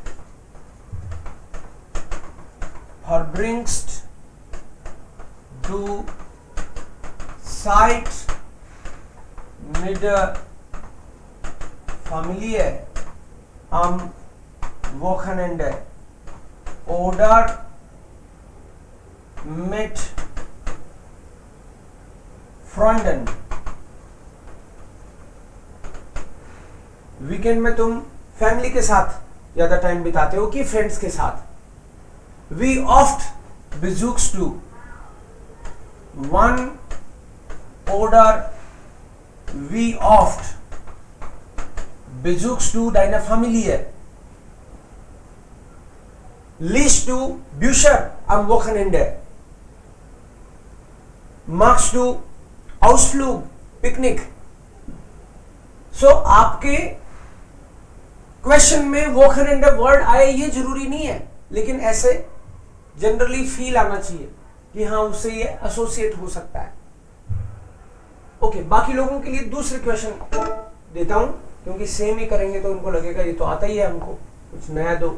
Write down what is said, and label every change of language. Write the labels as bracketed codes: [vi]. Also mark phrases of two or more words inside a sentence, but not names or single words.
[de] Zeit mit der Familie am Wochenende oder mit Freunden? [hi] वीकेंड में तुम फैमिली के साथ ज्यादा टाइम बिताते हो कि फ्रेंड्स के साथ? [de] Wie oft besuchst du one oder wie oft besuchst du deine Familie? Liest du Bücher am Wochenende? Machst du Ausflug, Picknick? [hi] So आपके क्वेश्चन में वोकनेंडे वर्ड आए ये जरूरी नहीं है, लेकिन ऐसे [en] generally feel [hi] आना चाहिए कि हाँ उससे ये एसोसिएट हो सकता है। ओके, बाकी लोगों के लिए दूसरे क्वेश्चन देता हूं क्योंकि सेम ही करेंगे तो उनको लगेगा ये तो आता ही है, हमको कुछ नया दो।